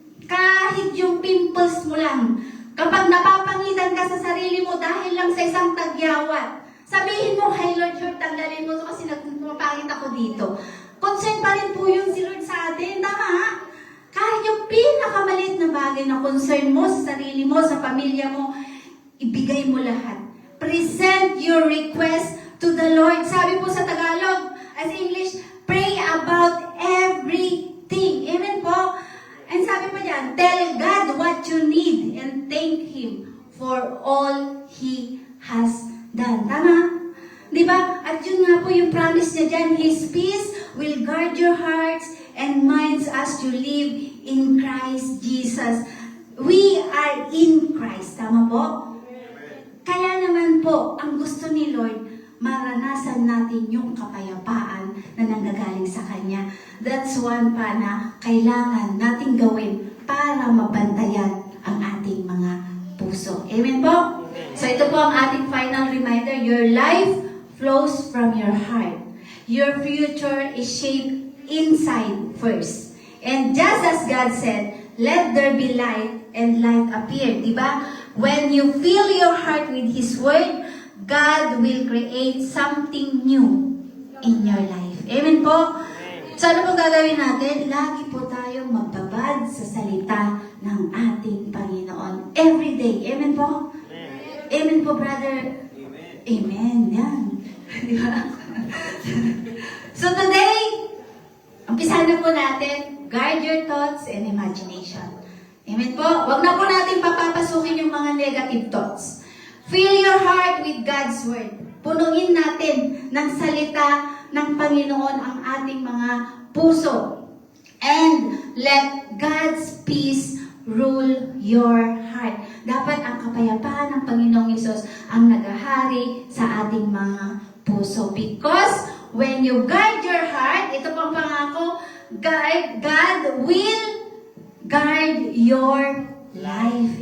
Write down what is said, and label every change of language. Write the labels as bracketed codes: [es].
[tl] Kahit yung pimples mo lang, kapag napapangitan ka sa sarili mo dahil lang sa isang tagyawat, sabihin mo, "Hey Lord, tanggalin mo ito kasi nagpapangit ako dito." Concern pa rin po yun si Lord sa atin, tama? Kahit yung pinakamaliit na bagay na concern mo sa sarili mo, sa pamilya mo, ibigay mo lahat. [en] Present your request to the Lord. [tl] Sabi po sa Tagalog, [en] as English, pray about everything. Amen po? And sabi pa dyan, tell God what you need and thank Him for all He has done. [tl] Tama? Di ba? [en] At yun nga po yung promise niya dyan, His peace will guard your hearts and minds as you live in Christ Jesus. We are in Christ. Tama po? [tl] Kaya naman po, ang gusto ni Lord, maranasan natin yung kapayapaan na nanggagaling sa Kanya. [en] That's one [tl] pa na kailangan nating gawin para mabantayan ang ating mga puso. Amen po? So ito po ang ating final reminder. [en] Your life flows from your heart. Your future is shaped inside first. And just as God said, let there be light, and light appeared. Diba? When you fill your heart with His Word, God will create something new in your life. [tl] Amen po? So ano po gagawin natin? Lagi po tayong magbabad sa salita ng ating Panginoon. [en] Every day. [tl] Amen po? Amen po, brother? Amen. Yan. Di ba? So today, umpisahan na po natin, [en] guard your thoughts and imagination. [tl] Amen po? Huwag na po natin papapasukin yung mga negative thoughts. [en] Fill your heart with God's Word. [tl] Punuin natin ng salita ng Panginoon ang ating mga puso. [en] And let God's peace rule your heart. [tl] Dapat ang kapayapaan ng Panginoong Hesus ang naghahari sa ating mga puso. [en] Because when you guard your heart, [tl] ito pang pangako, [en] God will guard your life.